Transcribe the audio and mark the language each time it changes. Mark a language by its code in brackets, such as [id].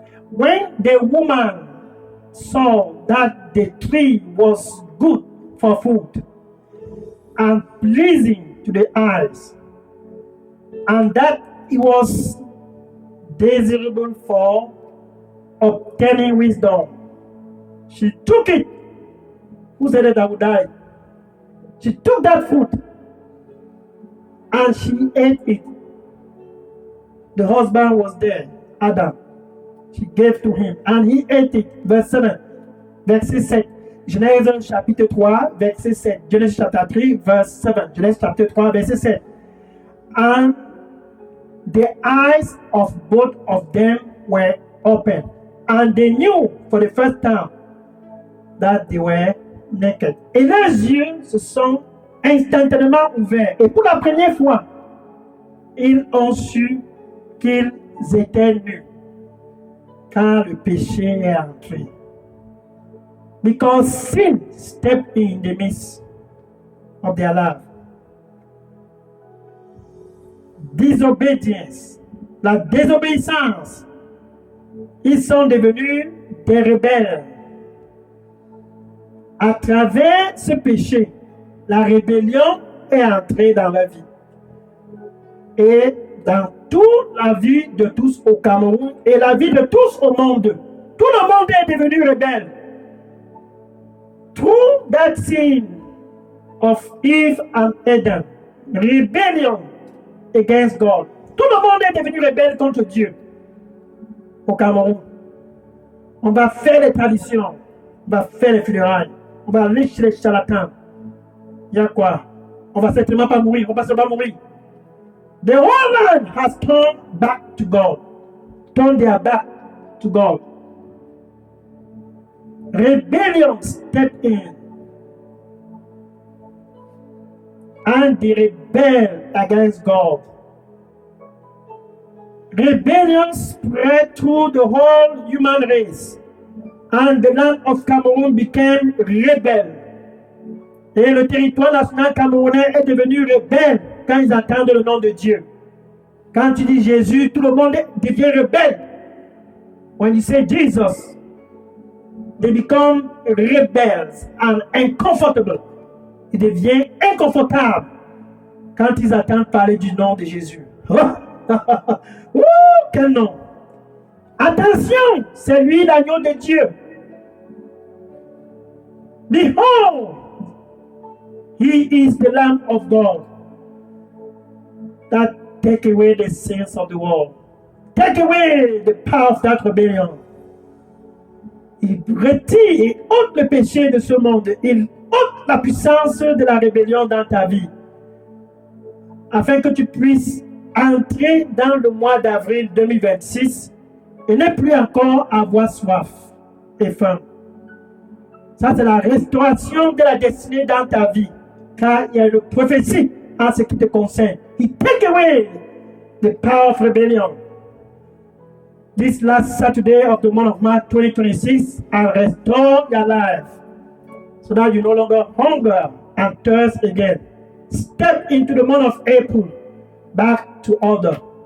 [en] When the woman saw that the tree was good for food and pleasing to the eyes, and that it was desirable for obtaining wisdom, she took it. Who said that I would die? She took that fruit and she ate it. The husband was there, Adam. She gave to him and he ate it. Verse 7, [fr] verset 7. Genèse chapitre 3, verset 7. [en] Genesis chapter 3, verse 7. Genèse chapter 3, [fr] verset 7. [en] And the eyes of both of them were open, and they knew for the first time that they were naked. [fr] Et leurs yeux se sont instantanément ouverts. Et pour la première fois, ils ont su qu'ils étaient nus, car le péché est entré. [en] Because sin stepped in the midst of their life. Disobedience, [fr] la désobéissance, ils sont devenus des rebelles. À travers ce péché, la rébellion est entrée dans la vie. Et dans toute la vie de tous au Cameroun et la vie de tous au monde, tout le monde est devenu rebelle. [en] Through that sin of Eve and Adam, rebellion against God. [fr] Tout le monde est devenu rebelle contre Dieu au Cameroun. On va faire les traditions, on va faire les funérailles, on va aller chez les charlatans. il y a quoi? On va certainement pas mourir, on va seulement mourir. [en] The whole land has turned back to God. Turned their back to God. Rebellion stepped in. And they rebelled against God. Rebellion spread through the whole human race. And the land of Cameroon became rebel. [fr] Et le territoire national camerounais est devenu rebelle quand ils entendent le nom de Dieu. Quand tu dis Jésus, tout le monde devient rebelle. [en] When you say Jesus, they become rebels and uncomfortable. [fr] Ils deviennent inconfortables quand ils entendent parler du nom de Jésus. Oh, quel nom! Attention, c'est lui l'agneau de Dieu. [en] Behold, he is the Lamb of God that take away the sins of the world. Take away the power of that rebellion. [fr] Il retire et ôte le péché de ce monde. Il ôte la puissance de la rébellion dans ta vie. Afin que tu puisses entrer dans le mois d'avril 2026 et ne plus encore avoir soif et faim. Ça, c'est la restauration de la destinée dans ta vie. Car il y a une prophétie en ce qui te concerne. [en] He take away the power of rebellion. This last Saturday of the month of March 2026, and restore your life so that you no longer hunger and thirst again. Step into the month of April back to order.